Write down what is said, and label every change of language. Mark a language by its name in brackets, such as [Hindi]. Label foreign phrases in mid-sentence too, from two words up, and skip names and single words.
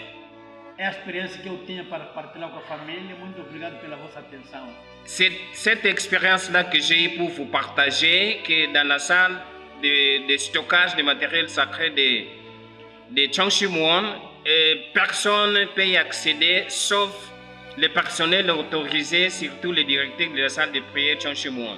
[Portuguese] É a experiência que eu tinha para partilhar com a família. Muito obrigado pela vossa atenção. [French] C'est cette expérience-là que j'ai eu pour vous partager, que dans la salle de stockage de matériel sacré de Chongshimouan, personne ne peut y accéder sauf le personnel autorisé, surtout le directeur de la salle de prière Chongshimouan.